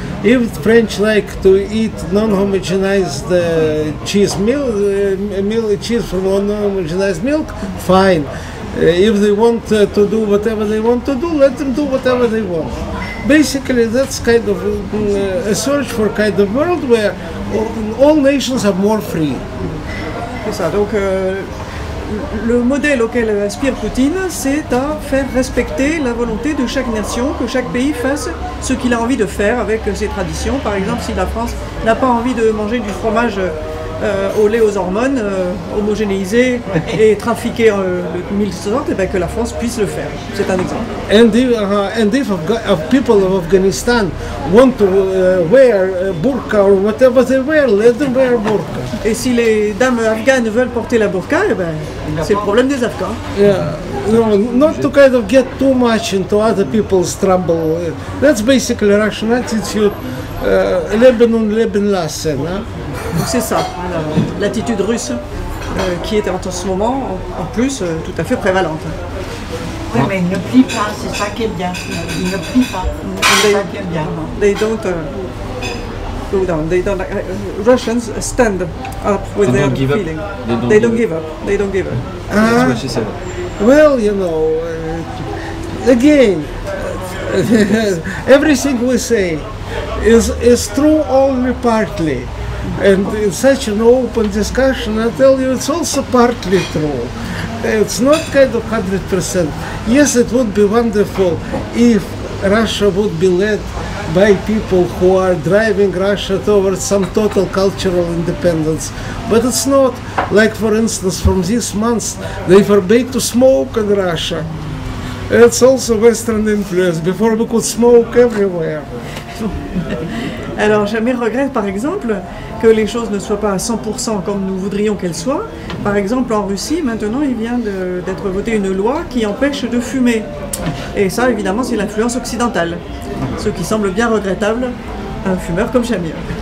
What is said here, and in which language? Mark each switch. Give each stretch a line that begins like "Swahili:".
English: If French like to eat non-homogenized cheese from non-homogenized milk, fine. If they want to do whatever they want to do, let them do whatever they want. Basically, that's kind of a search for kind of world where all nations are more free.
French: C'est ça. Donc, le modèle auquel aspire Poutine, c'est à faire respecter la volonté de chaque nation, que chaque pays fasse ce qu'il a envie de faire avec ses traditions. Par exemple, si la France n'a pas envie de manger du fromage au lait aux hormones, homogénéisé et trafiqué de mille sortes, et bien que la France puisse le faire. C'est un exemple.
English: And if people of Afghanistan want to wear burqa or whatever they wear, let them wear burqa.
French: Et si les dames afghanes veulent porter la burqa, eh ben, c'est le problème des Afghans.
English: Yeah. No, not to kind of get too much into other people's trouble. That's basically Russian attitude. Lebanon lassen.
French: Donc c'est ça, l'attitude russe qui est en ce moment, en plus, tout à fait prévalente. Oui, mais il ne plie pas, c'est ça qui est bien. Il ne plie pas, c'est ça qui est bien.
English: They don't go down. They don't. Russians stand up with their feeling. They don't give up. They don't give up. That's what she said. Well, you know, again, everything we say is true only partly. And in such an open discussion, I tell you, it's also partly true. It's not kind of 100%. Yes, it would be wonderful if Russia would be led by people who are driving Russia towards some total cultural independence. But it's not. Like, for instance, from this month, they forbade to smoke in Russia. It's also Western influence. Before we could smoke everywhere.
French: Alors, Shamir regrette, par exemple, que les choses ne soient pas à 100% comme nous voudrions qu'elles soient. Par exemple, en Russie, maintenant, il vient d'être voté une loi qui empêche de fumer. Et ça, évidemment, c'est l'influence occidentale. Ce qui semble bien regrettable à un fumeur comme Shamir.